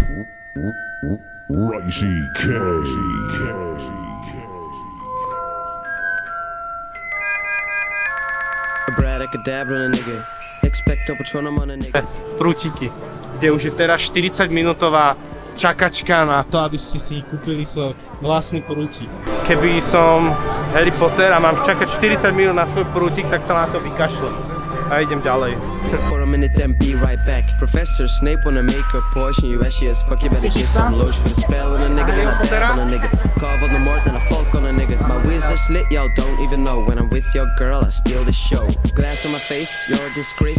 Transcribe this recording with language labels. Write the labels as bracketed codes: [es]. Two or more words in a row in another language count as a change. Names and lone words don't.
[sk] Prútiky, kde už je teraz 40-minútová čakačka na to, aby ste si kúpili svoj vlastný prútik. Keby som Harry Potter a mám čakať 40 minút na svoj prútik, tak sa na to vykašľam. A idem ďalej. [en] For a minute then be right back. Professor Snape wanna make a portion. You ashy as fuck, you better get some lotion. Put a spell on a nigga, then I dab on a nigga. Carve on the more than a folk on a nigga. My wizard's lit, y'all don't even know. When I'm with your girl, I steal the show. Glass on my face, you're a disgrace.